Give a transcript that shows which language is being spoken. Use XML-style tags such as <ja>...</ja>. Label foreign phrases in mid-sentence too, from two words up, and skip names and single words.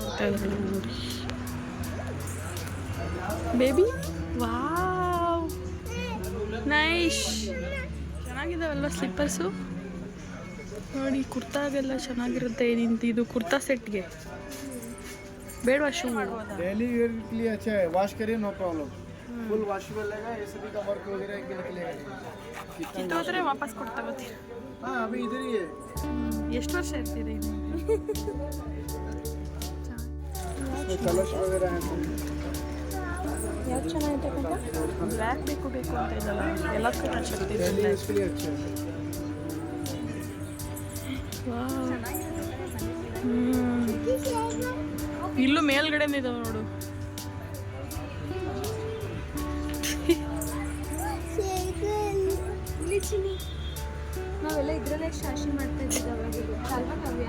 <en>baby wow, nice,</en> <kn>ಚೆನ್ನಾಗಿದ್ದಾವಲ್ವ ಸ್ಲಿಪ್ಪರ್ಸು ನೋಡಿ. ಕುರ್ತಾಗೆಲ್ಲ ಚೆನ್ನಾಗಿರುತ್ತೆ. ಇದು ಕುರ್ತಾ ಸೆಟ್ಗೆ ಬೇಡವಾ? ಶೂ</kn> <en>daily wear</en> <hi>के लिए अच्छा है, वॉश करिए</hi> <en>no problem, full washable</en> <hi>रहेगा. ये सभी का वर्क वगैरह एक निकलेगा.</hi> <kn>ಕಿತ್ತೋದ್ರೆ ವಾಪಸ್ ಕೊಡ್ತಾಗೋತೀವಿ.</kn> <hi>हाँ अभी इधर ही है.</hi> <kn>ಎಷ್ಟು ವರ್ಷ ಇರ್ತಿದೆ ಇದು?</kn> <hi>कलर्स वगैरह हैं.</hi> <kn>ಯಾವ್ದು ಚೆನ್ನಾಗಿದೆ ಕಕ್ಕ? ಬ್ಲ್ಯಾಕ್ ಬೇಕು ಅಂತ ಇದ್ದಲ್ಲ, ಎಲ್ಲದಕ್ಕೂ ನಾನು ಶಕ್ತಿ.</kn> <hi>डेली इसके लिए अच्छा है.</hi> <kn>ಇಲ್ಲೂ ಮೇಲ್ಗಡೆನೇ ಇದಾವೆ ನೋಡು. ನಾವೆಲ್ಲ ಇದ್ರಲ್ಲೇ ಶಾಶಿ ಮಾಡ್ತಾ ಇದ್ದಿದ್ದು ಅಲ್ವಾ ಕಾವ್ಯ?</kn>